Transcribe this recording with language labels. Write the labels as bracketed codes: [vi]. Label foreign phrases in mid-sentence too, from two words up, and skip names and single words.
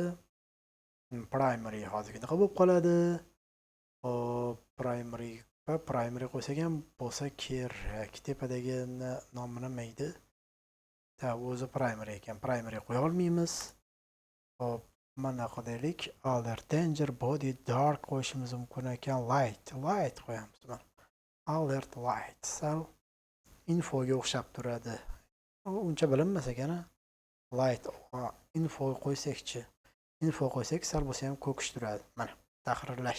[uz] Primary hozirginaqa bo'lib qoladi. Primary qo'ysak ham bo'lsa kerak. Tepadagi nomi nima edi? O'zi primary ekan. Primary qo'ya olmaymiz. Hop, mana qo'yaylik. [en] Alert danger body dark [uz] qo'yishimiz mumkin ekan. Light qo'yamiz. Mana [en] alert light. [uz] Sal infoga o'xshab turadi. Uncha bilinmas ekan. [en] Light info [uz] qo'ysakchi. Info qo'ysak sal bo'lsa ham ko'kish turadi. Mana tahrirlash.